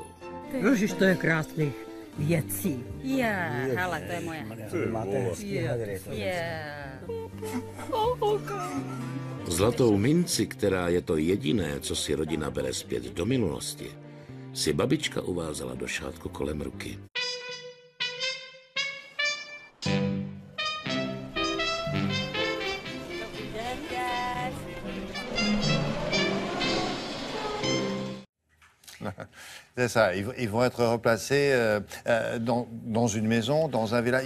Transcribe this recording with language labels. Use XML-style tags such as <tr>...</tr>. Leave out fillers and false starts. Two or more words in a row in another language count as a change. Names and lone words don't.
<cs>Ježiš, to je krásných věcí. Hele, to je moje. Zlatou minci, která je to jediné, co si rodina bere zpět do minulosti, si babička uvázala do šátku kolem ruky.</cs> <fr>C'est ça, ils vont être replacés dans une maison, dans un village.</fr>